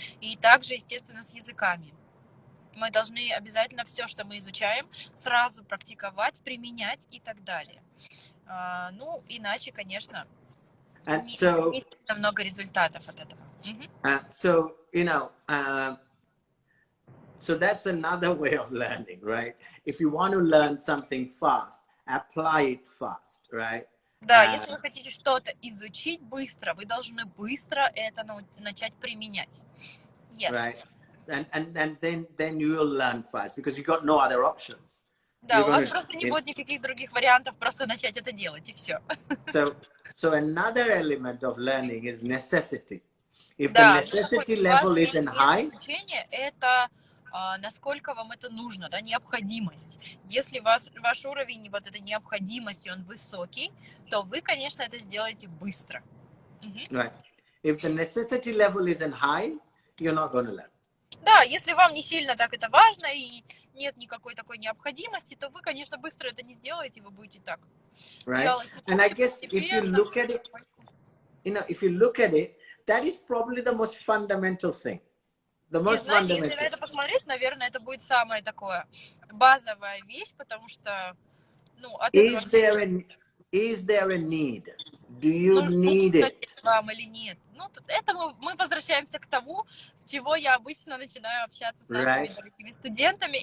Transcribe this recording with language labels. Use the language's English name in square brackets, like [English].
[Russian] И также, естественно, с языками. Мы должны обязательно все, что мы изучаем, сразу практиковать, применять и так далее. Ну, иначе, конечно, не много результатов от этого. [English] So, you know, so that's another way of learning, right? If you want to learn something fast, apply it fast, right? [Russian] Да, если вы хотите что-то изучить быстро, вы должны быстро это начать применять. [English] Yes. Right. And then you will learn fast because you got no other options. [Russian] Да, у вас просто не будет никаких других вариантов, просто начать это делать, и все. [English] So another element of learning is necessity. If the [Russian] Да, [English] necessity level isn't high, [Russian] это насколько вам это нужно, да, необходимость. Если ваш уровень, вот этой необходимости, он высокий, то вы, конечно, это сделаете быстро. [English] Right. If the necessity level isn't high, you're not going to learn. [Russian] Да, если вам не сильно так это важно и нет никакой такой необходимости, то вы, конечно, быстро это не сделаете, вы будете так делать. [English] And I guess if you look at it, you know, if you look at it, that is probably the most fundamental thing. The most fundamental. [Russian] Если на это посмотреть, наверное, это будет самая такое базовая вещь, потому что, ну, от этого... [English] Is there a need? Do you need it? [Russian] Вам или нет? Ну, это мы возвращаемся к тому, с чего я обычно начинаю общаться с нашими дорогими студентами.